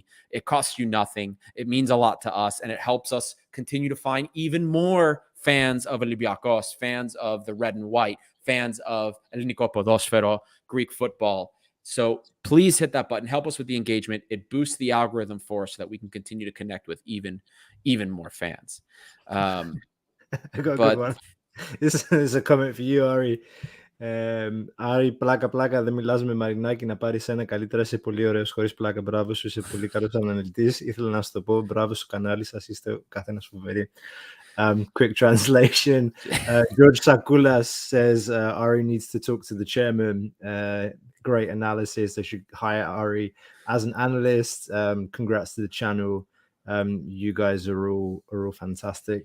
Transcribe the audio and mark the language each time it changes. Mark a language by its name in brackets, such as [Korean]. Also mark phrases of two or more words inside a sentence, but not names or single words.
[English] It costs you nothing. It means a lot to us, and it helps us continue to find even more fans of Olympiacos, fans of the red and white, fans of [Greek] Ελληνικό ποδόσφαιρο, [English] Greek football. So please hit that button. Help us with the engagement. It boosts the algorithm for us so that we can continue to connect with even more fans. I got a good one. This is a comment for you, Ari. [Greek] Άρη, πλάκα, δεν μιλάς με Μαρινάκη να πάρεις ένα καλύτερα, είσαι πολύ ωραίος, χωρίς πλάκα, μπράβο σου, είσαι πολύ καλός αναλυτής. Ήθελα να σου το πω, μπράβο στο κανάλι σας, είστε καθένας φοβεροί. [English] Quick translation. George Sakoulas says Ari needs to talk to the chairman. Great analysis. They should hire Ari as an analyst. Congrats to the channel. You guys are all fantastic.